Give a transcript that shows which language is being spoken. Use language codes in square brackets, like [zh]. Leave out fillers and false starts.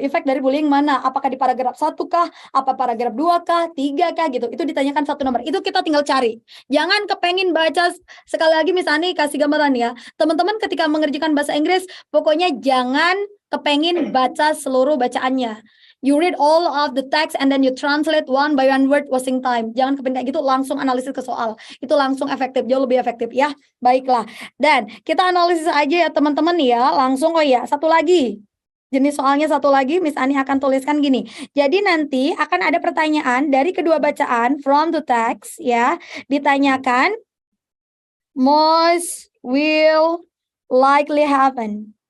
[id] Efek dari bullying mana? Apakah di paragraf 1 kah? Apa paragraf 2 kah? 3 kah gitu. Itu ditanyakan satu nomor. Itu kita tinggal cari. Jangan kepengin baca sekali lagi misalnya kasih gambaran ya. Teman-teman ketika mengerjakan bahasa Inggris, pokoknya jangan kepengin baca seluruh bacaannya. [en] You read all of the text and then you translate one by one word wasting time. [id] Jangan kepengen kayak gitu, langsung analisis ke soal. Itu langsung efektif, jauh lebih efektif ya. Baiklah. Dan kita analisis aja ya teman-teman ya, langsung. Oh ya, satu lagi. Jenis soalnya satu lagi, Miss Ani akan tuliskan gini. Jadi nanti akan ada pertanyaan dari kedua bacaan [en] from the text [id] ya. Ditanyakan [en] most will likely happen.